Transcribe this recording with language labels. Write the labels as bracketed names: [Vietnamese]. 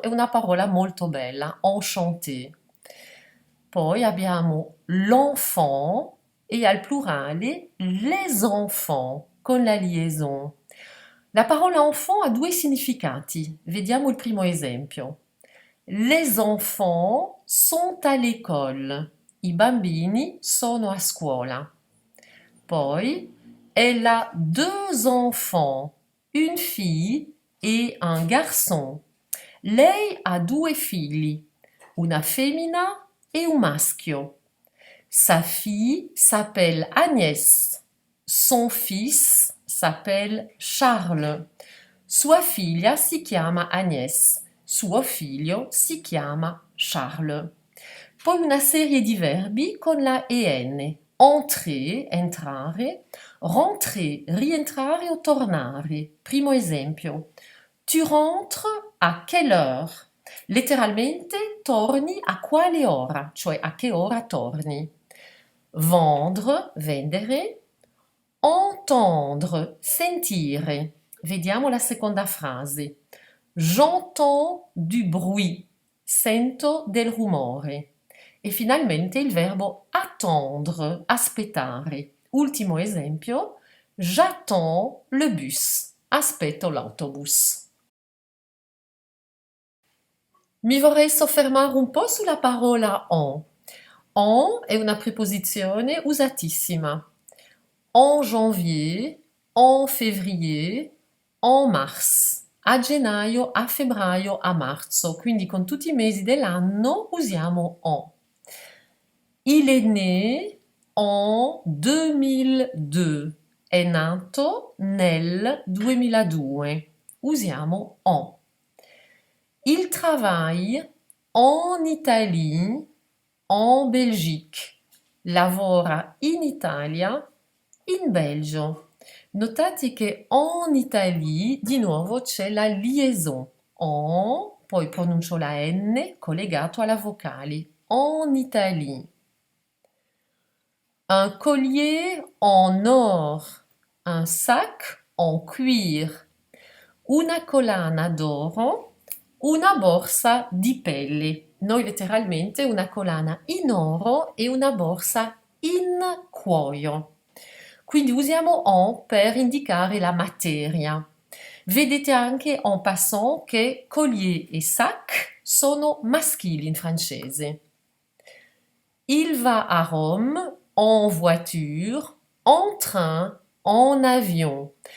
[Italian] È una parola molto bella, enchanté. Poi abbiamo l'enfant e al plurale les enfants con la liaison. La parola enfant ha due significati. Vediamo il primo esempio. [French] Les enfants sont à l'école. [Italian] I bambini sono a scuola. Poi, [French] elle a deux enfants, une fille et un garçon. [Italian] Lei ha due figli, una femmina e un maschio. [French] Sa fille s'appelle Agnès. Son fils s'appelle Charles. [Italian] Sua figlia si chiama Agnès. Suo figlio si chiama Charles. Poi una serie di verbi con la EN. Entrer, entrare, rentrer, rientrare o tornare. Primo esempio. [French] Tu rentres a quelle heure? [Italian] Letteralmente torni a quale ora, cioè a che ora torni. Vendre, vendere. Entendre, sentire. Vediamo la seconda frase. [French] J'entends du bruit, [Italian] sento del rumore. E finalmente il verbo attendre, aspettare. Ultimo esempio, [French] j'attends le bus, [Italian] aspetto l'autobus. Mi vorrei soffermare un po' sulla parola en. En è una preposizione usatissima. [French] en janvier, en février, en mars. [Italian] A gennaio, a febbraio, a marzo. Quindi con tutti i mesi dell'anno usiamo en. [French] Il est né en 2002. [Italian] È nato nel 2002. Usiamo en. [French] Il travaille en Italie, en Belgique. [Italian] Lavora in Italia, in Belgio. Notate che en Italie, di nuovo c'è la liaison. En, poi pronuncio la N collegato alla vocale. [French] En Italie. Un collier en or. Un sac en cuir. [Italian] Una collana d'oro. Una borsa di pelle. Noi letteralmente una collana in oro e una borsa in cuoio. Quindi usiamo en per indicare la materia. Vedete anche en passant che collier e sac sono maschili in francese. [French] Il va a Rome en voiture, en train, en avion.